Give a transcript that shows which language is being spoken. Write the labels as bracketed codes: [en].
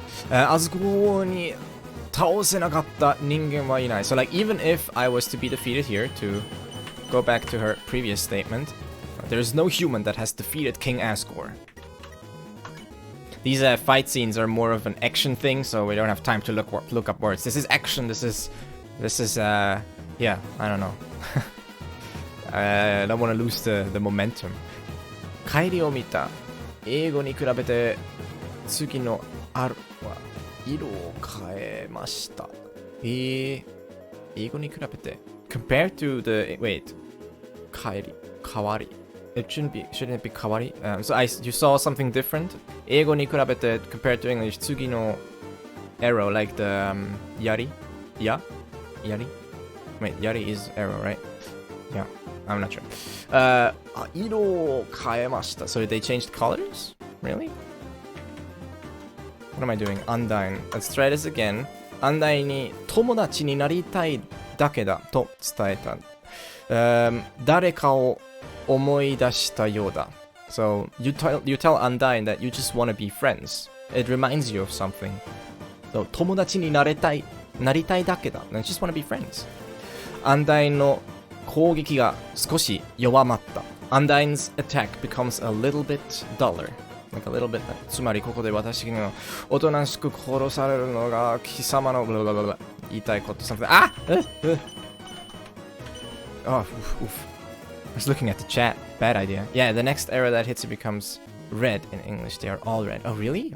[ja] あそこに倒せなかった人間はいない. [en] So like even if I was to be defeated here, to go back to her previous statement, there's no human that has defeated King Asgore. These fight scenes are more of an action thing, so we don't have time to look up words. This is action. This is yeah, I don't know. I don't want to lose the momentum. [ja] 帰りを見た。英語に比べて次のあるは色を変えました。英語に比べて [en] compared to the wait [ja] 変わり [en] shouldn't it be 変わり? So you saw something different? [ja] 英語に比べて [en] compared to English [ja] 次の [en] arrow like the yari? Yeah? Yari? Wait, yari is arrow, right? Yeah, I'm not sure. [ja] 色を変えました. [en] So they changed colors? Really? What am I doing? Undyne. Let's try this again. [ja] Undyne に友達になりたいだけだと伝えた。誰かを思い出したようだ。 [en] So you tell Undyne that you just want to be friends. It reminds you of something. So [ja] 友達になりたいだけだ。 [en] You just want to be friends. [ja] Undyne の攻撃が少し弱まった。 [en] Undyne's attack becomes a little bit duller. Like a little bit. [ja] つまりここで私がおとなしく殺されるのが貴様の言いたいこと something. [en] Oh, oof. I was looking at the chat. Bad idea. Yeah, the next arrow that hits it becomes red in English. They are all red. Oh, really?